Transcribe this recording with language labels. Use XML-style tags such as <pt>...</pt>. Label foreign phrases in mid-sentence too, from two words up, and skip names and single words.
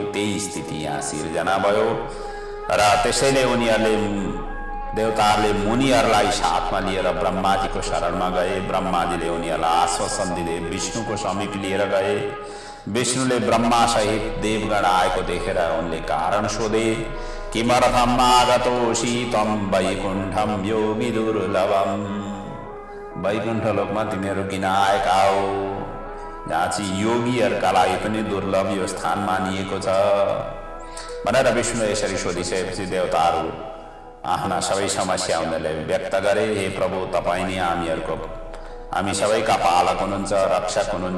<ne>त्यही स्थिति यहाँ सिर्जना भयो र त्यसैले उनीहरूले देवताहरूले मुनिहरूलाई साथमा लिएर ब्रह्माजीको शरणमा गए। ब्रह्माजीले उनीहरूलाई आश्वासन दिँदै विष्णुको समीप लिएर गए। विष्णुले ब्रह्मा सहित देवगण आएको देखेर उनले कारण सोधे,</ne> <sa>किमर्थम आगतोसि त्वं वैकुण्ठम योगी दुर्लभम।</sa> <ne>वैकुण्ठ लोकमा तिमीहरू किन आएका हो, जहाँ चाहिँ योगीहरूका लागि पनि दुर्लभ यो स्थान मानिएको छ भनेर विष्णु यसरी सोधिसकेपछि देवताहरू आफ्ना सबै समस्या उनीहरूले व्यक्त गरे। हे प्रभु, तपाईँ नै हामी सबैका पालक हुनुहुन्छ, रक्षक हुनुहुन्छ।</ne>